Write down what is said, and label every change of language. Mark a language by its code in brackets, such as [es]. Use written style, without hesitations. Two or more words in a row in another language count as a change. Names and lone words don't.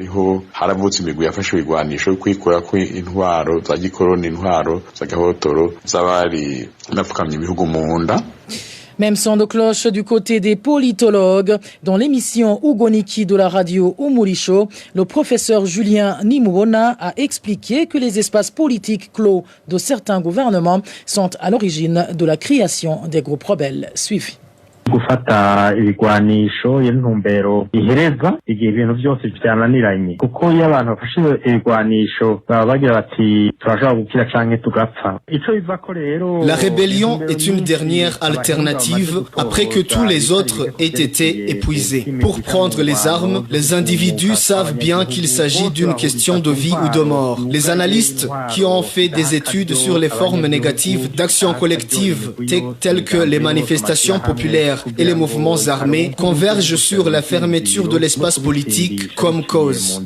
[fr] Même son de cloche du côté des politologues. Dans l'émission Ugoniki de la radio Umulisho, le professeur Julien Nimubona a expliqué que les espaces politiques clos de certains gouvernements sont à l'origine de la création des groupes rebelles. Suivi. [rn] gufata ibigwanisho y'intumbero ihereza igihe ibintu byose byananiranye kuko iyo abantu bafashe ibigwanisho baba bagira bati turashobora gukira canke tugapfa. [fr] La rébellion est une dernière alternative après que tous les autres aient été épuisés. Pour prendre les armes, les individus savent bien qu'il s'agit d'une question de vie ou de mort. Les analystes qui ont fait des études sur les formes négatives d'action collective telles que les manifestations populaires et les mouvements armés convergent sur la fermeture de l'espace politique comme cause.